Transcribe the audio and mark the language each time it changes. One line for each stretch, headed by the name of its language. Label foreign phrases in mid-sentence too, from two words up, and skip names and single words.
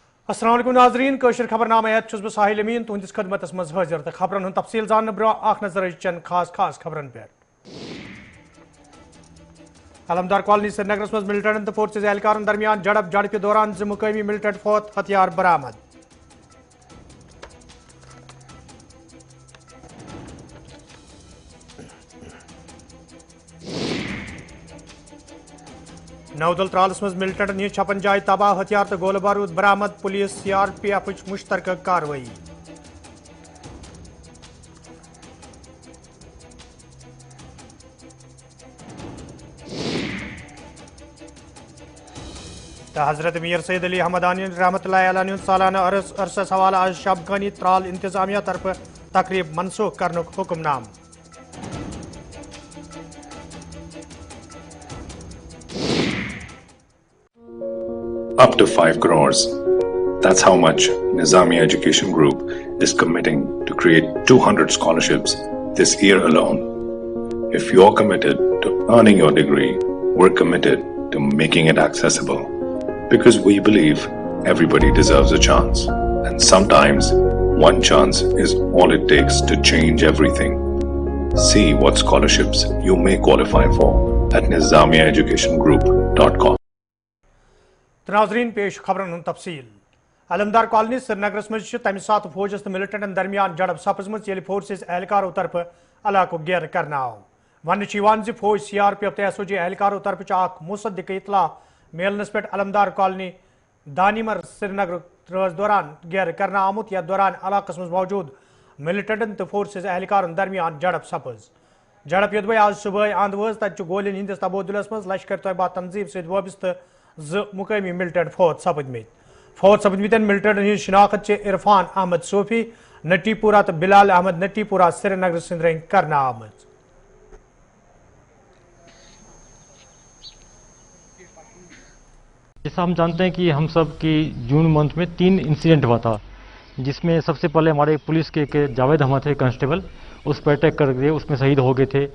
Arabic: السلام عليكم
Kashmiri: नाज़रीन कशर खबरनामा बह साहिल अमीन तुहंदिस खदमतस मज हाजिर तो खबरन हूं तफसील जानने ब्रो आख नजर चंद खास खबरन पे। अलमदार कॉलोनी श्रीनगरस मज मिलिटेंटन तो फोर्सेज एहलकारन दरमियान झड़प के दौरान ज मुकामी मिलिटेंट फौत हथियार बरामद। नौदल त्रालस मज मिलिटेंटन हज छपन जाय तबाह हथियार तो गोल बारूद बरामद पुलिस CRPF मुश्तरका कार्रवाई। हजरत मीर सैयद अली हमदानी
Arabic: رحمة الله عليه
Kashmiri: सालाना अरसस हवाला आज शबगानी त्राल इंतजामिया तरफ तकरीब मनसूख करने हुक्मनाम।
English: Up to 5 crores. That's how much Nizamiya Education Group is committing to create 200 scholarships this year alone. If you're committed to earning your degree, we're committed to making it accessible. Because we believe everybody deserves a chance. And sometimes, one chance is all it takes to change everything. See what scholarships you may qualify for at nizamiyaeducationgroup.com.
Kashmiri: नाज़रीन पेश खबरन हुंद तफसील। अलमदार कॉलोनी श्रीनगरस मज तमि सात फौजस तो मिलिटेंटन दरमियान झड़प सपजमज येल फोर्सेज एहलकारों तरफ इलाको घेर करना आव। वन फौज CRPF तो SOG एहलकारों तरफ अख मुसद्दिक इतला मिलनस पे अलमदार कॉलोनी दानिमर श्रीनगर दौरान घेर करना आमुत या दौरान इलाकस मज मौजूद मिलिटेंटन तो फोर्सेज एहलकारों दरमियान झड़प सपज। झड़प योदवे आज सुबह आंद वज तत गोलिन हंदिस तबादुलस मज लश्कर तैयबा तंजीम सत वाबस्त ज मुकामी मिलिटेंट फौत सपदमित मिलिटेंटन हज शिनाख्त इरफान अहमद सोफी नटीपुरा तो बिलाल अहमद नटीपुरा श्रीनगर सिंध रंग करना आमद।
Hindi: जैसा हम जानते हैं कि हम सब की जून मंथ में 3 इंसिडेंट हुआ था, जिसमें सबसे पहले हमारे पुलिस के जावेद अहमद थे कांस्टेबल, उस पर अटैक कर दिए, उसमें शहीद हो गए थे।